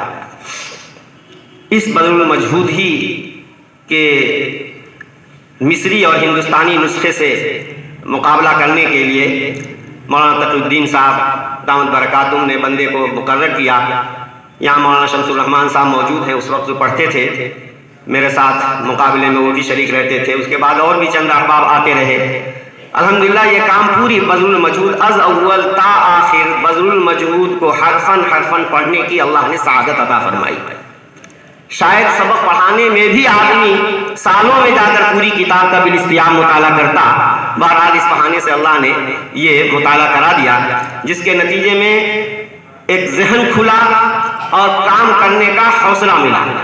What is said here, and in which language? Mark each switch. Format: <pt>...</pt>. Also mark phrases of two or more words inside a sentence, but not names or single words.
<ur>اس بذل المجہود ہی کے مصری اور ہندوستانی نسخے سے مقابلہ کرنے کے لیے مولانا تقی الدین صاحب</ur> <ar>دامت برکاتہم</ar> <ur>نے بندے کو مقرر کیا. یہاں مولانا شمس الرحمان صاحب موجود ہیں، اس وقت جو پڑھتے تھے میرے ساتھ مقابلے میں وہ بھی شریک رہتے تھے. اس کے بعد اور بھی چند احباب آتے رہے. الحمدللہ یہ کام پوری بذل المجہود</ur> <fa>از اول تا آخر</fa> <ur>بذل المجہود کو حرفاً حرفاً پڑھنے کی اللہ نے سعادت عطا فرمائی. شاید سبق پڑھانے میں بھی آدمی سالوں میں جا کر پوری کتاب کا بالاستیعاب مطالعہ کرتا. بہرحال اس بہانے سے اللہ نے یہ مطالعہ کرا دیا، جس کے نتیجے میں ایک ذہن کھلا اور کام کرنے کا حوصلہ ملا.</ur>